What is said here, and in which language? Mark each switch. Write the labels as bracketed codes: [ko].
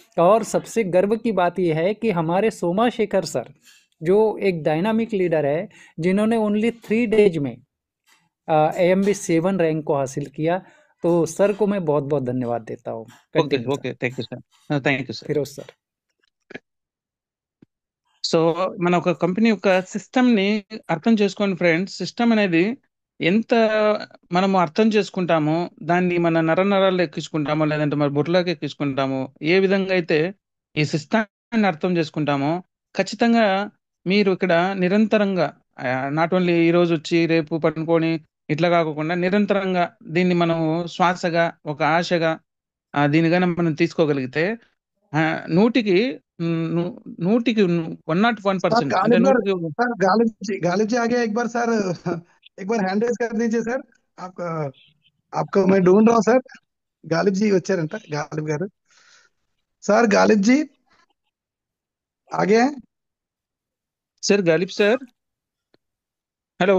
[hi] और सबसे गर्व की बात यह है कि हमारे सोमा शेखर सर, जो एक डायनामिक लीडर है, जिन्होंने ओनली 3 डेज में AMB7 रैंक को हासिल किया। तो सर को मैं बहुत बहुत धन्यवाद देता हूँ। [en] okay [hi] continue sir. [en] okay thank you sir thank you sir [hi] Firoz sir. [te] So మన ఒక కంపెనీ యొక్క సిస్టమ్ ని అర్థం చేసుకోండి ఫ్రెండ్స్. సిస్టమ్ అనేది ఎంత మనము అర్థం చేసుకుంటామో, దాన్ని మన నరాల్లో ఎక్కించుకుంటామో, లేదంటే మన బుర్రలోకి ఎక్కించుకుంటామో, ఏ విధంగా అయితే ఈ సిస్టాన్ని అర్థం చేసుకుంటామో, ఖచ్చితంగా మీరు ఇక్కడ నిరంతరంగా నాట్ ఓన్లీ ఈ రోజు వచ్చి రేపు పడుకొని ఇట్లా కాకుండా నిరంతరంగా దీన్ని మనం శ్వాసగా ఒక ఆశగా దీని గాని మనం తీసుకోగలిగితే నూటికి నూటికి 101% అంటే [hi] गालिब सर, [te] నూటికి [hi] सर गालिब जी आ गया एक बार सर। एक बार हैंड रेज कर दीजिए सर। आपका आपको मैं ढूंढ रहा हूँ सर। [te] गालिब जी వచ్చారంట, गालिब గారు। [hi] सर गालिब जी आ गए हैं? [te] Sir Ghalib sir hello